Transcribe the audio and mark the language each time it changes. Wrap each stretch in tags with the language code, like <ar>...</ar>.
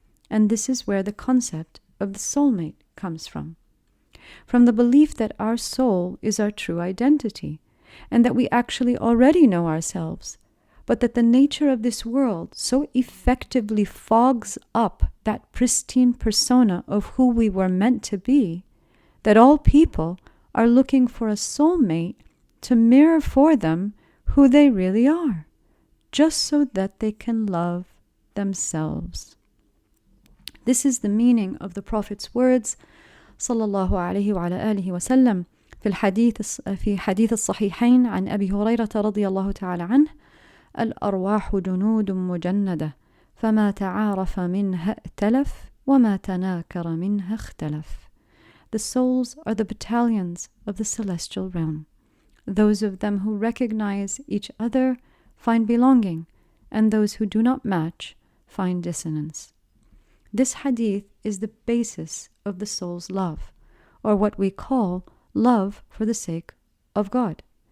<en>And this is where the concept of the soulmate comes from the belief that our soul is our true identity, and that we actually already know ourselves, but that the nature of this world so effectively fogs up that pristine persona of who we were meant to be, that all people are looking for a soulmate to mirror for them who they really are, just so that they can love themselves. This is the meaning of the Prophet's words,</en> <ar>sallallahu alayhi wa alihi wa sallam, في حديث الصحيحين عن أبي هريرة رضي الله تعالى عنه: الأرواح جنود مجندة فما تعارف منها ائتلف وما تناكر منها اختلف.</ar> <en>The souls are the battalions of the celestial realm. Those of them who recognize each other find belonging, and those who do not match find dissonance. This hadith is the basis of the soul's love, or what we call love for the sake of God.</en>